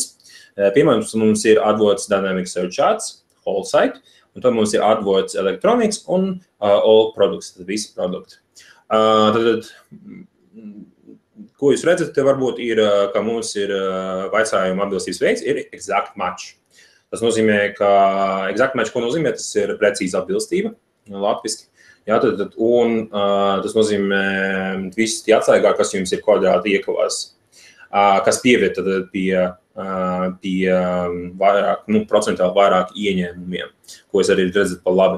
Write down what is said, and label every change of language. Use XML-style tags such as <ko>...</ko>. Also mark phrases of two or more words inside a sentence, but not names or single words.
<lv>Pirmais mums ir AdWords Dynamic Search Ads, Whole Site, un tad mums ir AdWords Electronics un All Products, tad visi produkti. Ko jūs redzat, te varbūt ir, ka mums ir vaicājuma atbilstības veids, ir</lv> <en>exact match.</en> <lv>Tas nozīmē, ka</lv> <en>exact match,</en> <lv>ko nozīmē, tas ir precīza atbilstība, latviski. Un tas nozīmē visi tie atslēgā, kas jums ir kvadrāti iekavās, kas pieviet pie vairāk, procentāli vairāk ieņēmumiem, ko es arī redzat pa labi.</lv>